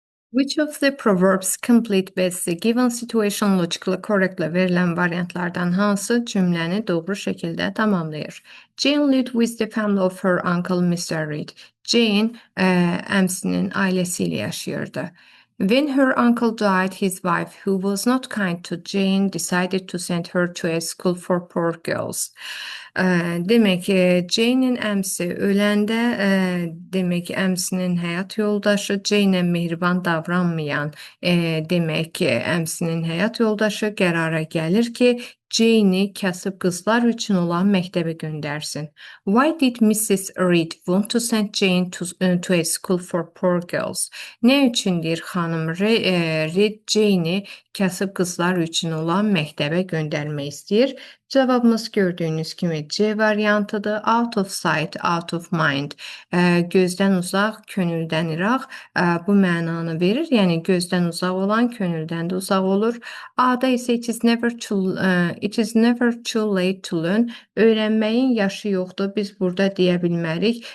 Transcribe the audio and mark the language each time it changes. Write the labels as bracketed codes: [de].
[en] Which of the proverbs complete with the given situation logically correctly [az] verilən variantlardan hansı cümləni doğru şəkildə tamamlayır? [en] Jane lived with the family of her uncle Mr. Reed. [az] Jane əmsinin ailəsi ilə yaşayırdı. [en] When her uncle died, his wife, who was not kind to Jane, decided to send her to a school for poor girls. [az] Demək, Jane'in əmsi öləndə, demək, əmsinin həyat yoldaşı Jane-ə mehriban davranmayan, demək, əmsinin həyat yoldaşı qərara gəlir ki, Jane'i kasıb qızlar üçün olan məktəbə göndərsin. [en] Why did Mrs. Reed want to send Jane to a school for poor girls? [az] Nə üçündür xanım Reed Jane'i kasıb qızlar üçün olan məktəbə göndərmək istəyir? Cavabımız gördüyünüz kimi C variantıdır. [en] Out of sight, out of mind. [az] Gözdən uzaq, könüldən iraq. Bu mənanı verir. Yəni gözdən uzaq olan könüldən də uzaq olur. A-da isə [en] it is never too late to learn. [az] Öyrənməyin yaşı yoxdur. Biz burada deyə bilmərik.